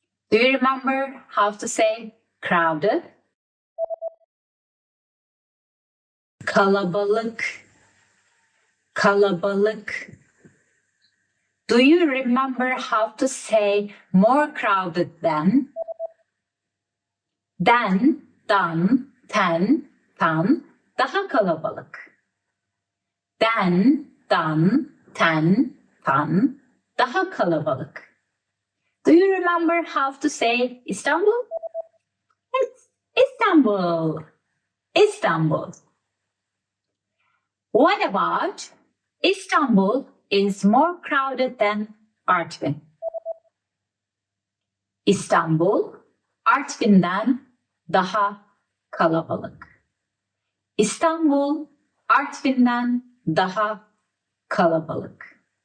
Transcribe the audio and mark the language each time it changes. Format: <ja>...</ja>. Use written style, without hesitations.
<en>Do you remember how to say crowded?</en> <tr>Kalabalık. Kalabalık.</tr> <en>Do you remember how to say more crowded than?</en> <tr>Den, dan, ten, tan, daha kalabalık. Den, dan, ten, tan, daha kalabalık.</tr> <en>Do you remember how to say Istanbul? It's Istanbul. Istanbul. What about Istanbul is more crowded than Artvin?</en> <tr>İstanbul, Artvin'den daha kalabalık. İstanbul, Artvin'den daha kalabalık.</tr>